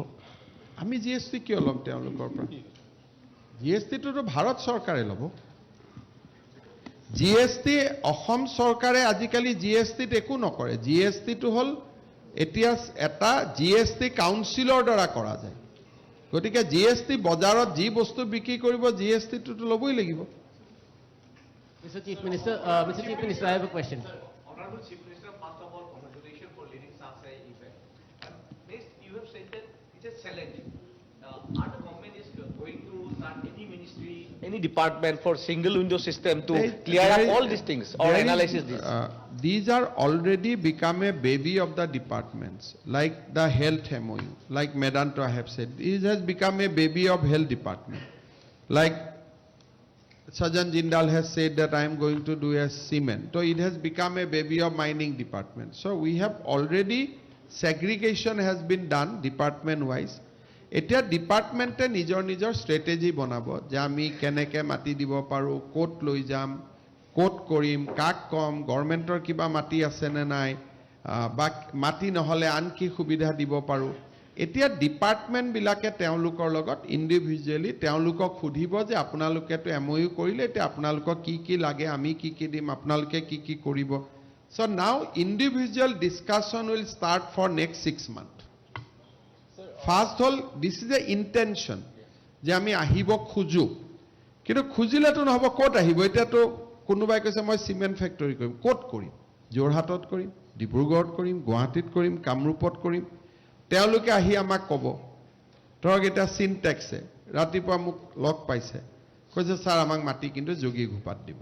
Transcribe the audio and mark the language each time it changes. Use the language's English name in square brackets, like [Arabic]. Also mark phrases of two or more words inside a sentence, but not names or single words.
[Assamese] আমি GST কিয় ল'ম তেওঁলোকৰ পৰা GSTটোতো ভাৰত চৰকাৰে ল'ব GST অসম চৰকাৰে আজিকালি GSTত একো নকৰে GSTটো হ'ল এতিয়া এটা GST কাউন্সিলৰ দ্বাৰা কৰা যায় গতিকে GST বজাৰত যি বস্তু বিক্ৰী কৰিব GSTটোতো ল'বই লাগিব [English] Mr. Chief Minister, I have a question. Honorable Chief Minister, first of all, congratulations for leading such an event. Next, you have said that it is challenging. Our government is going to start any ministry, any department for single window system to clear up all these things or analyze this. These are already become a baby of the departments, like the health MOU, like Medanto I have said. This has become a baby of health department. Like Sajan Jindal has said that I am going to do a cement. So it has become a baby of mining department. So we have already segregation has been done department wise. [Assamese] এতিয়া ডিপাৰ্টমেণ্টে নিজৰ ষ্ট্ৰেটেজি বনাব যে আমি কেনেকৈ মাটি দিব পাৰোঁ ক'ত লৈ যাম ক'ত কৰিম কাক কম গভৰ্ণমেণ্টৰ কিবা মাটি আছেনে নাই বা মাটি নহ'লে আন কি সুবিধা দিব পাৰোঁ এতিয়া ডিপাৰ্টমেণ্টবিলাকে তেওঁলোকৰ লগত ইণ্ডিভিজুৱেলি তেওঁলোকক সুধিব যে আপোনালোকেতো MOU কৰিলে, এতিয়া আপোনালোকক কি কি লাগে, আমি কি কি দিম, আপোনালোকে কি কি কৰিব. [English] So now individual discussion will start for next 6 months. [Assamese] First হ'ল, [English] this is the intention, [Assamese] যে আমি আহিব খোজো, কিন্তু খুজিলেতো নহ'ব. ক'ত আহিব? এতিয়াতো কোনোবাই কৈছে মই চিমেণ্ট ফেক্টৰী কৰিম. ক'ত কৰিম? যোৰহাটত কৰিম, ডিব্ৰুগড়ত কৰিম, গুৱাহাটীত কৰিম, কামৰূপত কৰিম. তেওঁলোকে আহি আমাক ক'ব, ধৰক এতিয়া চিনটেক্সে ৰাতিপুৱা মোক লগ পাইছে, কৈছে ছাৰ আমাক মাটি কিন্তু যোগীঘোপাত দিব.